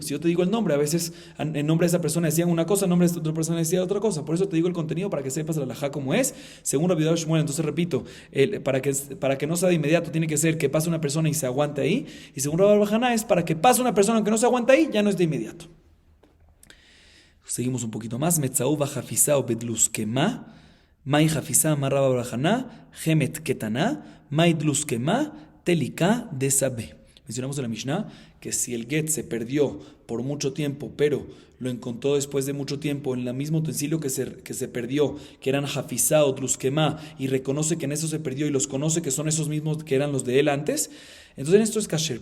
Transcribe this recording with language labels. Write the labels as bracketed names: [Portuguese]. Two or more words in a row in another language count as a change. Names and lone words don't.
[Spanish] Si yo te digo el nombre, a veces en nombre de esa persona decían una cosa, en nombre de otra persona decía otra cosa. Por eso te digo el contenido para que sepas la halajá como es, según Rabbi Yehuda ben Shmuel. Entonces repito, para que no sea de inmediato tiene que ser que pase una persona y se aguante ahí. Y según Rabar bar Haná es para que pase una persona aunque no se aguante ahí, ya no es de inmediato. Seguimos un poquito más. [Aramaic] מצאו בחפיסה או בדלוסקמא. מאי חפיסה אמר רבה בר בר חנה. גמט קטנה. מאי דלוסקמא. טליקא דסבי. [Spanish] Mencionamos en la Mishnah que si el get se perdió por mucho tiempo, pero lo encontró después de mucho tiempo en el mismo utensilio que se perdió, que eran [Aramaic] חפיסה או דלוסקמא, [Spanish] y reconoce que en eso se perdió y los conoce que son esos mismos que eran los de él antes, entonces en esto es kasher.